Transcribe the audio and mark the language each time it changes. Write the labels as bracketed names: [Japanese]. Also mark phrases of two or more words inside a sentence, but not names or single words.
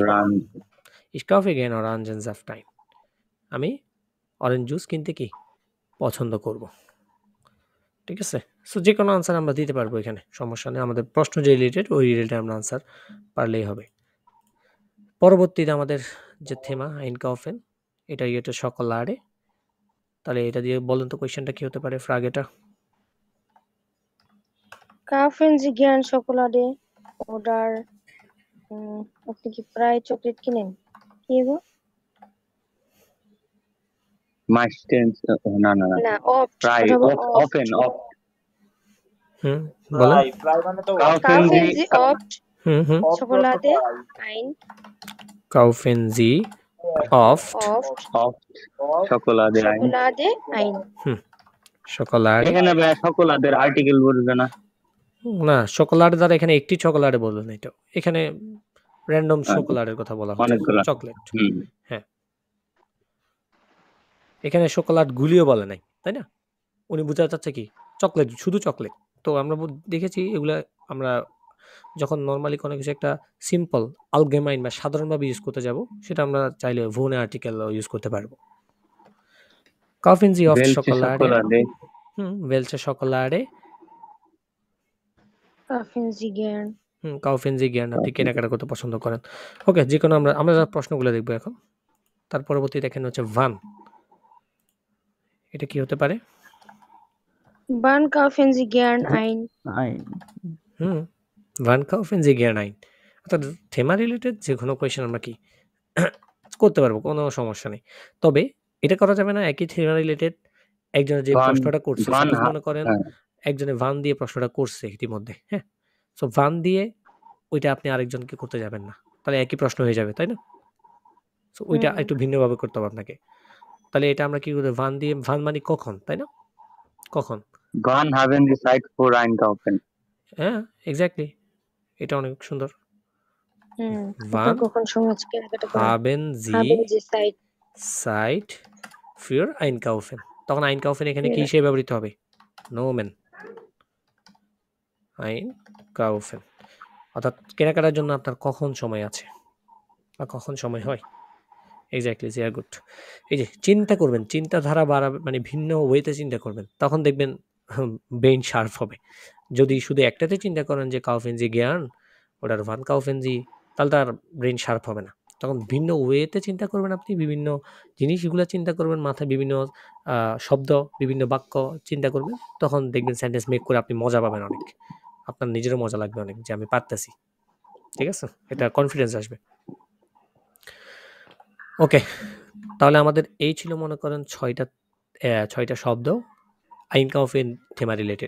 [German] Ich kaufe gern Orangensaft ein. [Bangla] আমি অরেঞ্জ জুস কিনতে কি পছন্দ করব। ঠিক আছে, সো যে কোনো আনসার আমরা দিতে পারবো এখানে, সমস্যা নেই। আমাদের প্রশ্ন যে রিলেটেড ওই রিলেটেড আমরা আনসার পারলেই হবে। পরবর্তীতে আমাদের যে [German] Thema einkaufen, [Bangla] এটা সকলারে। তাহলে এটা দিয়ে বলেন তো কোয়েশ্চেনটা কি হতে পারে ফ্রাগেটা? [German] Kaufen Sie gern Schokolade oder [Bangla] আপনি কি প্রায় চকলেট কিনেন? কি গো? মাইস্টেন্স না না না না, oft প্রায় অথবা অফেন অফ। বলেন। প্রায় মানে তো [German] Kaufen Sie oft Schokolade ein? Kaufen Sie oft Schokolade ein? Schokolade [Bangla] এখানে ভাই সকলাদের আর্টিকেল বলবে না? না, সকলাড দ্বারা এখানে একটি চকোলাডে বলবেন না, এটা এখানে র্যান্ডম সকলাডের কথা বলা হচ্ছে, চকলেট। হ্যাঁ, এখানে সকলাড গুলিও বলে নাই, তাই না? উনি বোঝাতে চাচ্ছে কি চকলেট, শুধু চকলেট। তো আমরা দেখেছি এগুলা আমরা যখন নর্মালি কোনো কিছু একটা সিম্পল আলগেমাইন বা সাধারণভাবে ইউজ করতে যাব, সেটা আমরা চাইলে [German] ohne Artikel [Bangla] ইউজ করতে পারবো। [German] Kaufen Sie oft Schokolade? Welche Schokolade? Kaufen Sie gern? Kaufen Sie gern, [Bangla] আপনি কেনাকাটা করতে পছন্দ করেন। ওকে, যে কোনো আমরা প্রশ্নগুলো দেখবো এখন। তার পরবর্তী দেখেন হচ্ছে ভান, এটা কি হতে পারে? [German] Wann kaufen Sie gern ein? Wann kaufen Sie gern ein? [Bangla] অর্থাৎ থেমা রিলেটেড যে কোনো কোয়েশ্চেন আমরা কি করতে পারবো, কোনো সমস্যা নেই। তবে এটা করা যাবে না একই থেমা রিলেটেড একজনের যে প্রশ্নটা করছে, সাপোজ মনে করেন একজনে ভান দিয়ে প্রশ্নটা করছে ইতিমধ্যে, হ্যাঁ, সো ভান দিয়ে ওইটা আপনি আরেকজনকে করতে যাবেন না, তাহলে একই প্রশ্ন হয়ে যাবে, তাই না? সো ওইটা একটু ভিন্নভাবে করতে হবে আপনাকে। তাহলে এটা আমরা কি করব, ভান দিয়ে, ভান মানে কখন, তাই না? কখন? [German] Wann haben Sie Zeit für einkaufen? [Bangla] হ্যাঁ, এক্স্যাক্টলি, এটা অনেক সুন্দর। আপনার [German] Wann [Bangla] কখন সময় আছে কেনাকাটা করার? [German] haben Sie haben Sie Zeit Zeit für einkaufen? [Bangla] তখন einkaufen এখানে কি হিসেবে ব্যবহৃত হবে? [German] Nomen einkaufen, [Bangla] অর্থাৎ কেনাকাটার জন্য আপনার কখন সময় আছে বা কখন সময় হয়। এক্স্যাক্টলি, [German] sehr gut। [Bangla] এই যে চিন্তা করবেন, চিন্তাধারা বাড়াবে, মানে ভিন্ন ওয়েতে চিন্তা করবেন, তখন দেখবেন [English] brain sharp [Bangla] হবে। যদি শুধু একটাতে চিন্তা করেন যে [German] kaufen Sie gern [Bangla] ওটার [German] wann kaufen Sie, [Bangla] তাহলে তার [English] brain sharp [Bangla] হবে না। তখন ভিন্ন ওয়েতে চিন্তা করবেন, আপনি বিভিন্ন জিনিসগুলো চিন্তা করবেন, মাথায় বিভিন্ন শব্দ, বিভিন্ন বাক্য চিন্তা করবেন, তখন দেখবেন [English] sentence make [Bangla] করে আপনি মজা পাবেন অনেক, আপনার নিজেরও মজা লাগবে অনেক যে আমি পারতেছি। ঠিক আছে, এটা কনফিডেন্স আসবে। ওকে, তাহলে আমাদের এই ছিল মনে করেন ছয়টা শব্দ einkaufen থেমা রিলেটেড।